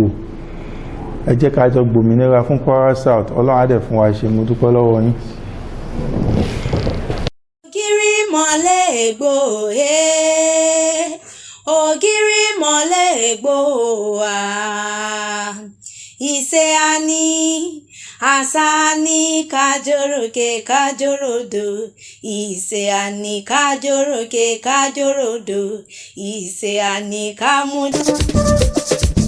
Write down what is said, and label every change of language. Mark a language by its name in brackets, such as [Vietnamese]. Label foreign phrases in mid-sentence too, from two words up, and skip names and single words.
[Yoruba] Ẹ jẹ́ ká jọ gbòmìnira fún Kwara South. Ọlọ́run á dẹ̀ fún wa ṣe. Mo dúpẹ́ lọ́wọ́ yín. Ògiri mọ́lẹ̀ ègbò ògiri mọ́lẹ̀ ègbò ìṣe àní Asani kajoroke kajorodo, ise ani kajoroke kajorodo, ise ani kamudu.